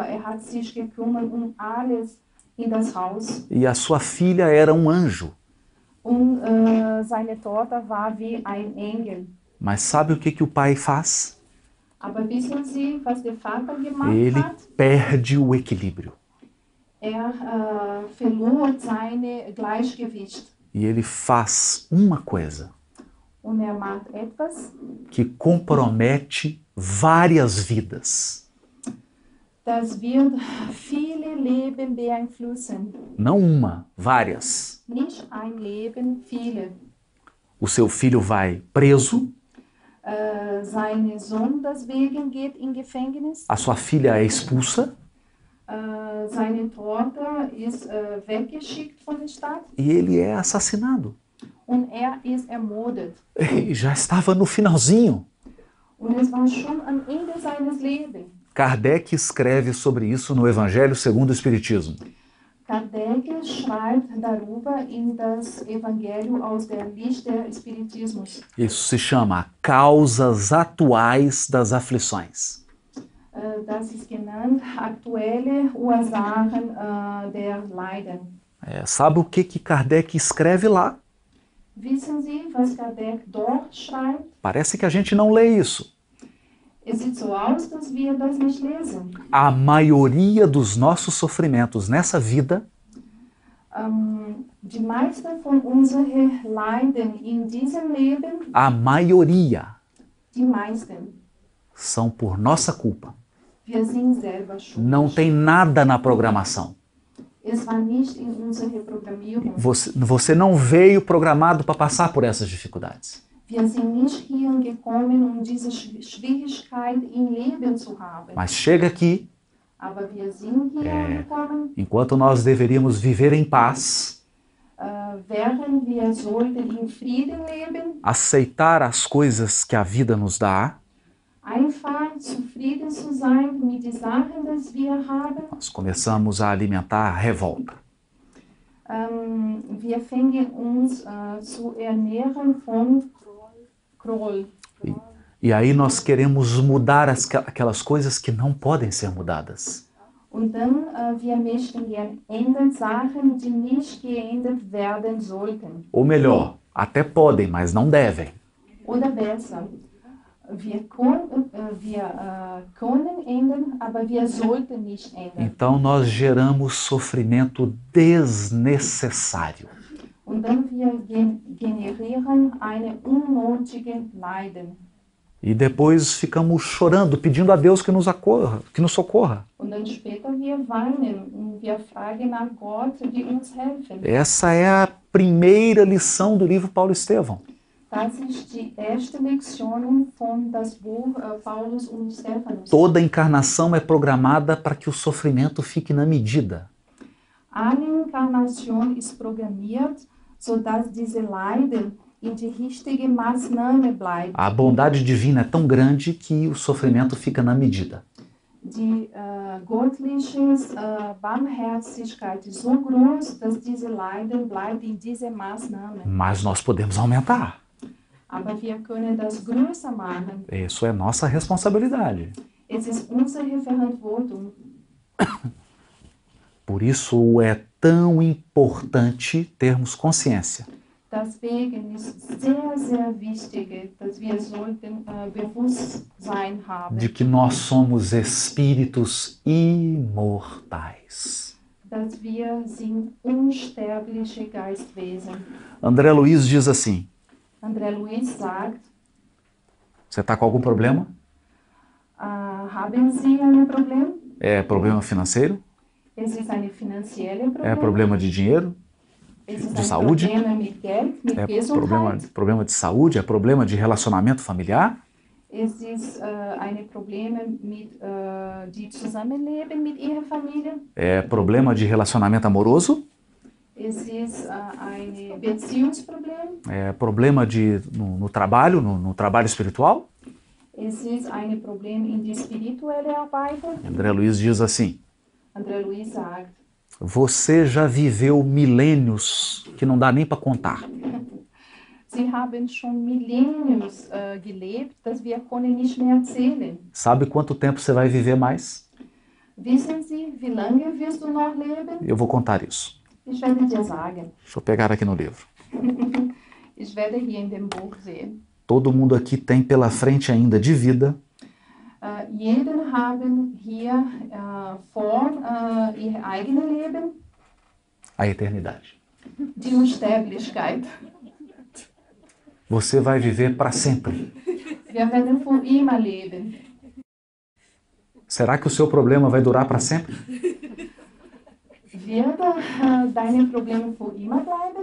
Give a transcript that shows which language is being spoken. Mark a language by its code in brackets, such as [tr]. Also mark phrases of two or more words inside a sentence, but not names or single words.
[de] Hat sich gekümmert alles in das Haus. [pt] E a sua filha era um anjo. [de] Und seine Tochter war wie ein Engel. [pt] Mas sabe o que o pai faz? [de] Aber wissen Sie, was der Vater gemacht [pt] Ele [de] hat? [pt] perde o equilíbrio. [de] Verlor sein Gleichgewicht. [pt] E ele faz uma coisa [de] Und macht etwas, [pt] que compromete várias vidas. [de] das wird viele Leben beeinflussen. [pt] Não uma, várias. [de] Nicht ein Leben, viele. [pt] O seu filho vai preso, [de] Sein Sohn deswegen geht in Gefängnis. [pt] a sua filha é expulsa [de] Seine Tochter ist weggeschickt von der Stadt [pt] e ele é assassinado. [de] und ist ermordet. [pt] E já estava no finalzinho. [de] Und es war schon am Ende seines Lebens. [pt] Kardec escreve sobre isso no Evangelho segundo o Espiritismo. [de] Kardec schreibt darüber in das Evangelium aus der Licht des Spiritismus. [pt] Isso se chama Causas Atuais das Aflições. [de] Das ist genannt aktuelle Ursachen der Leiden. [pt] Sabe o que Kardec escreve lá? [de] Wissen Sie, was Kardec dort schreibt? [pt] Parece que a gente não lê isso. [de] Es sieht so aus, dass wir das nicht lesen. [pt] A maioria dos nossos sofrimentos nessa vida [de] Die meisten von unseren Leiden in diesem Leben, [pt] a maioria [de] die meisten, [pt] são por nossa culpa. [de] wir sind selber schuld. [pt] Não tem nada na programação. [de] Es war nicht in unserer Programmierung. [pt] Você não veio programado para passar por essas dificuldades. [de] Wir sind nicht hierhin gekommen, diese Schwierigkeit im Leben zu haben. [pt] Mas chega aqui, [de] Aber wir sind hier gekommen, [pt] enquanto nós deveríamos viver em paz, [de] während wir sollten in Frieden leben, [pt] aceitar as coisas que a vida nos dá, [de] einfach zufrieden zu sein mit den Sachen, die wir haben. [pt] nós começamos a alimentar a revolta. [de] Wir fängen uns zu ernähren von Groll. [pt] E aí nós queremos mudar aquelas coisas que não podem ser mudadas. [de] Und dann, wir möchten gern ändern Sachen, die nicht geändert werden sollten. [pt] Ou melhor, até podem, mas não devem. [de] Oder besser, wir können ändern, aber wir sollten nicht ändern. [pt] Então nós geramos sofrimento desnecessário. [de] Und dann wir generieren eine unnötige Leiden. [pt] E depois ficamos chorando, pedindo a Deus que nos socorra. [de] Und dann später wir weinen und wir fragen nach Gott, die uns helfen. [pt] Essa é a primeira lição do livro Paulo Estevão. [de] Das ist die erste Lektion von das Buch Paulus und Stephanus. [pt] Toda encarnação é programada para que o sofrimento fique na medida. [de] Alle Inkarnation ist programmiert, sodass diese Leiden in die richtige Maßnahme bleibt. [pt] A bondade divina é tão grande que o sofrimento fica na medida. [de] Die göttliche Barmherzigkeit ist so groß, dass diese Leiden bleibt in dieser Maßnahme. [pt] Mas nós podemos aumentar. [de] Aber wir können das größer machen. [pt] Isso é nossa responsabilidade. [de] Es ist unsere Verantwortung. [pt] Por isso é tão importante termos consciência [de] Deswegen ist sehr, sehr wichtig, dass wir sollten Bewusstsein haben, [pt] de que nós somos espíritos imortais. [de] dass wir sind unsterbliche Geistwesen. [pt] André Luiz diz assim: [de] André Luiz sagt, [pt] você está com algum problema? [de] haben Sie ein Problem? [pt] É problema financeiro? [de] Es ist ein finanzielles Problem. [pt] É problema de dinheiro? [de] Es ist [pt] de [de] ein [pt] saúde? [de] Problem mit Geld, mit [pt] É [de] Gesundheit. [pt] problema de saúde? É problema de relacionamento familiar? [de] Es ist ein Problem mit die Zusammenleben mit Ihrer Familie. [pt] É problema de relacionamento amoroso? [de] Es ist ein Beziehungsproblem. [pt] É problema no trabalho, no trabalho espiritual? [de] Es ist ein Problem in die spirituelle Arbeit. [pt] André Luiz diz assim: [de] André Luiz sagt, [pt] você já viveu milênios que não dá nem para contar. [de] Sie haben schon Millenniums gelebt, das wir können nicht mehr erzählen. [pt] Sabe quanto tempo você vai viver mais? [de] Wissen Sie, wie lange wirst du noch leben? [pt] Eu vou contar isso. [de] Ich werde dir sagen. [pt] Deixa eu pegar aqui no livro. [de] Ich werde hier in dem Buch sehen. [pt] Todo mundo aqui tem pela frente ainda de vida [de] Jeden haben hier vor ihr eigenes Leben [pt] a eternidade. [de] die Unsterblichkeit. [pt] Você vai viver para sempre. [de] Wir werden für immer leben. [pt] Será que o seu problema vai durar para sempre? [de] Wird deine Probleme für immer bleiben?